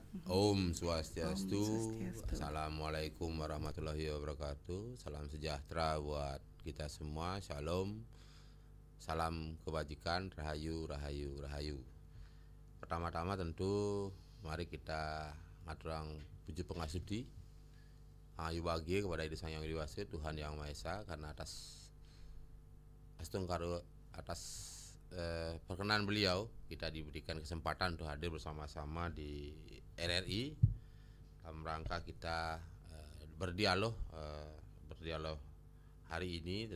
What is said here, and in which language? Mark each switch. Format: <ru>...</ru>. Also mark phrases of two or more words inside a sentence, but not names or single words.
<sa>ॐ स्वस्त्यस्तु.</sa> <ar>السلام عليكم ورحمة الله وبركاته.</ar> <id>Salam sejahtera buat kita semua. Shalom. Salam kebajikan. Rahayu, rahayu, rahayu. Pertama-tama tentu mari kita</id> <ban>ngaturang puji pengasudi ayu</ban> <id>bagi kepada Ida Sang Yang Widi Tuhan Yang Maha Esa, karena atas perkenan beliau kita diberikan kesempatan untuk hadir bersama-sama di RRI dalam rangka kita berdialog hari ini.</id>